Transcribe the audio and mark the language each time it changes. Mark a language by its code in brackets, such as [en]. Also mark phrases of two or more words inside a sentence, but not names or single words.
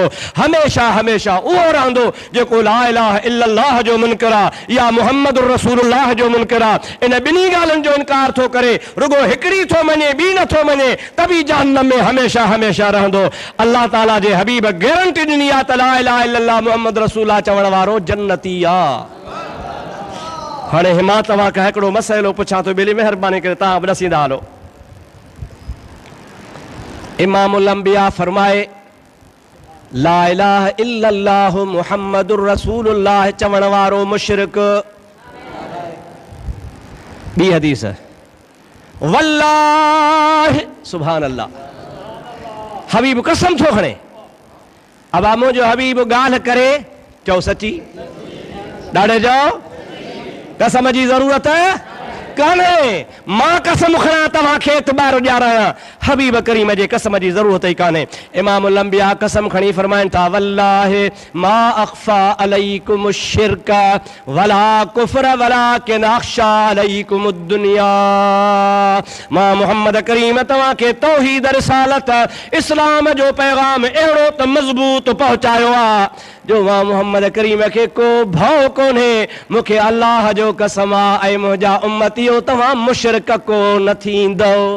[sd] हमेशा हमेशा उहो रहंदो जेको [ar] لا إله إلا الله [sd] जो मुनकिर आहे या [ar] محمد رسول الله [sd] जो मुनकिर आहे। इन ॿिन्ही ॻाल्हियुनि जो इनकार थो करे, रुगो हिकिड़ी थो मञे, ॿी नथो मञे, त बि जहन्नम में हमेशा हमेशा रहंदो। अल्लाह ताला जे हबीब गारंटी ॾिनी आहे त [ar] لا إله إلا الله محمد رسول [sd] चवण वारो जन्नती आहे। हाणे हिमा तव्हां खां हिकिड़ो मसइलो पुछां थो, ॿिली महिरबानी करे तव्हां बि ॾसींदा हलो। इमामुल अंबिया फरमाए [ar] لا إله إلا الله محمد رسول الله [sd] चवण वारो मुशरिक। ॿी हदीस [ar] والله سبحان الله, [sd] हबीब कसम थो खणे। अब मुंहिंजो हबीब ॻाल्हि करे चओ सची, ॾाढे चओ कसम जी ज़रूरत कान्हे। मां कसम खणा तव्हांखे एतबार ॾियारायां, हबीब करीम जे कसम जी ज़रूरत ई कान्हे। इमामुल अंबिया कसम खणी फरमाइनि था [ar] والله ما أخاف عليكم الشرك ولا الكفر ولكن أخشى عليكم الدنيا. [sd] मां मोहम्मद करीम तव्हांखे तौहीद रिसालत इस्लाम जो पैगाम अहिड़ो त मज़बूत पहुचायो आहे जो मां मोहम्मद करीम खे को भउ कोन्हे। मूंखे अल्लाह जो कसम आहे, ऐं मुंहिंजा उम्मतियो तव्हां मुशरिक को न थींदो।